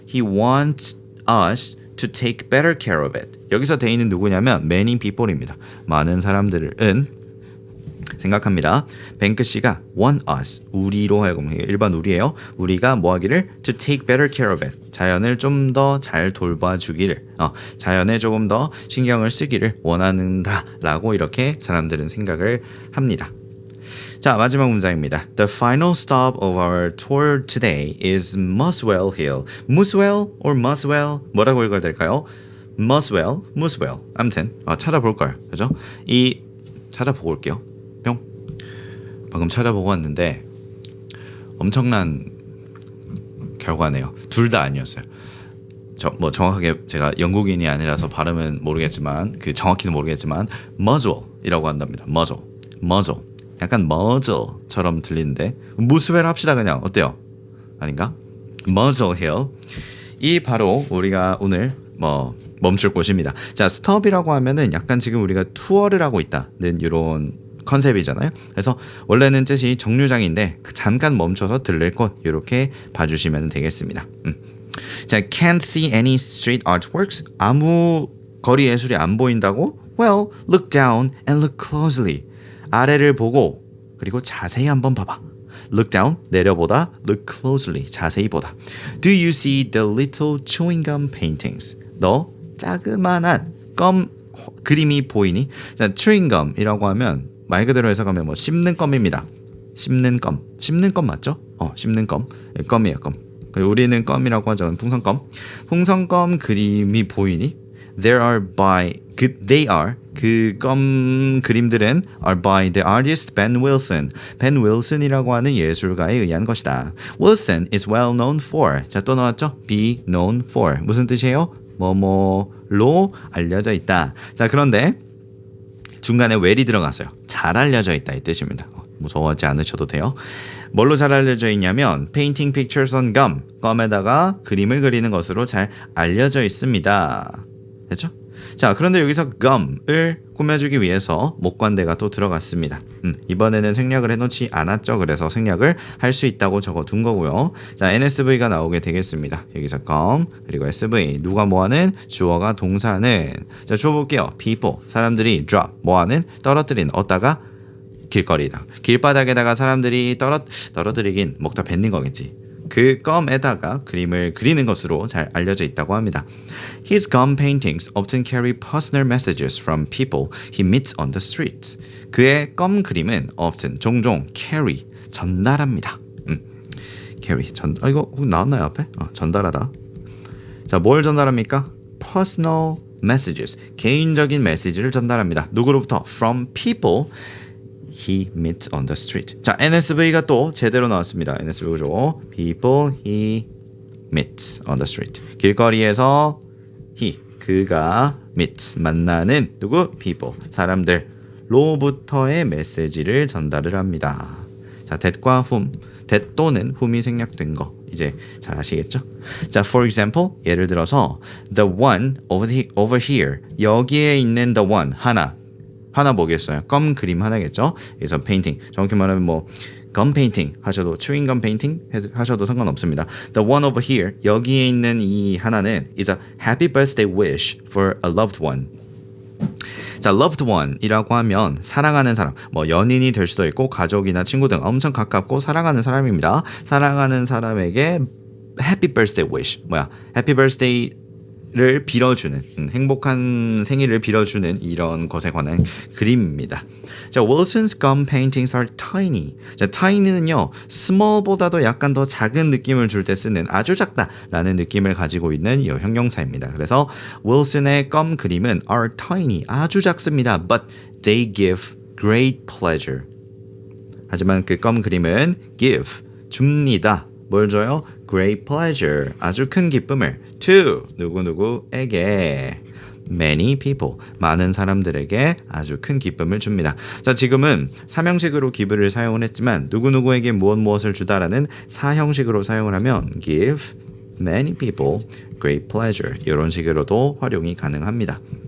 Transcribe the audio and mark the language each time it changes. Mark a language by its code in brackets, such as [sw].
[en] He wants us to take better care of it. [ko] 여기서 they는 누구냐면 many people입니다. 많은 사람들은 생각합니다. 뱅크씨가 [en] want us, [ko] 우리로 하여금, 일반 우리예요. 우리가 뭐 하기를 [en] to take better care of it. [ko] 자연을 좀 더 잘 돌봐주기를, 자연에 조금 더 신경을 쓰기를 원한다 라고 이렇게 사람들은 생각을 합니다. 자, 마지막 문장입니다. [en] The final stop of our tour today is Muswell Hill. [ko] Muswell or Muswell? 뭐라고 읽어야 될까요? Muswell, Muswell. 아무튼 찾아볼 걸, 그죠? 찾아보고 올게요. 뿅. 방금 찾아보고 왔는데 엄청난 결과네요. 둘 다 아니었어요. 정확하게 제가 영국인이 아니라서 발음은 모르겠지만 정확히는 모르겠지만 Muswell이라고 한답니다. [en] Muswell. [ko] 약간 머저처럼 들리는데 무스웰 합시다 그냥. 어때요? 아닌가? Muswell Hill. 이 바로 우리가 오늘 멈출 곳입니다. 자, 스톱이라고 하면은 약간 지금 우리가 투어를 하고 있다는 이런 컨셉이잖아요. 그래서 원래는 뜻이 정류장인데 잠깐 멈춰서 들릴 곳, 이렇게 봐주시면 되겠습니다. [en] 자, can't see any street artworks. [ko] 아무 거리 예술이 안 보인다고? [en] Well, look down and look closely. [ko] 아래를 보고 그리고 자세히 한번 봐봐. [en] Look down, [ko] 내려보다. [en] Look closely, [ko] 자세히 보다. [en] Do you see the little chewing gum paintings? [ko] 너 자그만한 껌 그림이 보이니? 자, chewing gum이라고 하면 말 그대로 해석하면 씹는 껌입니다. 씹는 껌 맞죠? 씹는 껌. 껌이에요, 껌. 그리고 우리는 껌이라고 하죠. 풍선껌 그림이 보이니? [en] They are [ko] 그 껌 그림들은 [en] are by the artist Ben Wilson. [ko] Ben Wilson이라고 하는 예술가에 의한 것이다. [en] Wilson is well known for. [ko] 자, 또 나왔죠? Be known for. 무슨 뜻이에요? 뭐뭐로 알려져 있다. 자, 그런데 중간에 well이 들어갔어요. 잘 알려져 있다 이 뜻입니다. 무서워하지 않으셔도 돼요. 뭘로 잘 알려져 있냐면 [en] painting pictures on gum. [ko] 껌에다가 그림을 그리는 것으로 잘 알려져 있습니다. 됐죠? 자, 그런데 여기서 gum을 꾸며주기 위해서 목관대가 또 들어갔습니다. 이번에는 생략을 해놓지 않았죠. 그래서 생략을 할 수 있다고 적어둔 거고요. 자, NSV가 나오게 되겠습니다. 여기서 gum 그리고 SV 누가 뭐하는? 주어가 동사는 자, 주어 볼게요. people 사람들이 drop 뭐하는? 떨어뜨린 얻다가 길거리다. 길바닥에다가 사람들이 떨어뜨리긴 먹다 뱉는 거겠지. 그 껌에다가 그림을 그리는 것으로 잘 알려져 있다고 합니다. [en] His gum paintings often carry personal messages from people he meets on the street. [ko] 그의 껌 그림은 often 종종 carry 전달합니다. carry 이거 나왔나요 앞에? 전달하다. 자, 뭘 전달합니까? [en] Personal messages [ko] 개인적인 메시지를 전달합니다. 누구로부터? [en] From people he meets on the street. [ko] 자, NSV가 또 제대로 나왔습니다. NSV 구조. [en] People he meets on the street. [ko] 길거리에서 그가 meets 만나는 누구? People 사람들로부터의 메시지를 전달을 합니다. 자, that과 whom, that 또는 whom이 생략된 거 이제 잘 아시겠죠? 자, [en] for example [ko] 예를 들어서 [en] the one over here [ko] 여기에 있는 the one 하나 뭐겠어요? 껌 그림 하나겠죠? 그래서 painting 정확히 말하면 gum painting 하셔도 chewing gum painting 하셔도 상관없습니다. [en] The one over here [ko] 여기에 있는 이 하나는 [en] is a happy birthday wish for a loved one. [ko] 자, loved one이라고 하면 사랑하는 사람, 뭐 연인이 될 수도 있고 가족이나 친구 등 엄청 가깝고 사랑하는 사람입니다. 사랑하는 사람에게 [en] happy birthday wish, [ko] 뭐야? happy birthday를 빌어주는 행복한 생일을 빌어주는 이런 것에 관한 그림입니다. [en] 자, Wilson's gum paintings are tiny. [ko] 자, tiny는요, small보다도 약간 더 작은 느낌을 줄 때 쓰는 아주 작다라는 느낌을 가지고 있는 이 형용사입니다. 그래서 Wilson의 껌 그림은 are tiny, 아주 작습니다. [en] But they give great pleasure. [ko] 하지만 그 껌 그림은 give, 줍니다. 뭘 줘요? [en] Great pleasure, [ko] 아주 큰 기쁨을 to 누구누구에게 [en] many people, [ko] 많은 사람들에게 아주 큰 기쁨을 줍니다. 자, 지금은 삼형식으로 give를 사용을 했지만 누구누구에게 무엇을 주다라는 사형식으로 사용을 하면 [en] give many people great pleasure [ko] 이런 식으로도 활용이 가능합니다.